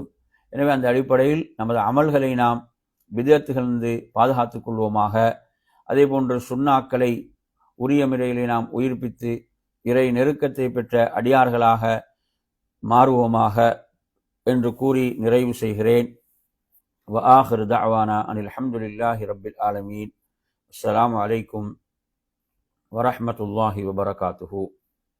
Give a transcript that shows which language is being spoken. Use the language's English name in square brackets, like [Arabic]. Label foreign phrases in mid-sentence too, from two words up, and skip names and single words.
[Tamil] எனவே அந்த அடிப்படையில் நமது அமல்களை நாம் பித்அத்துகளிலிருந்து பாதுகாத்துக் கொள்வோமாக. அதே போன்று சுன்னாக்களை உரிய முறையிலே நாம் உயிர்ப்பித்து இறை நெருக்கத்தை பெற்ற அடியார்களாக மாறுவோமாக என்று கூறி நிறைவு செய்கிறேன். [Arabic] وآخر دعوانا أن الحمد لله رب العالمين. السلام عليكم ورحمة الله وبركاته.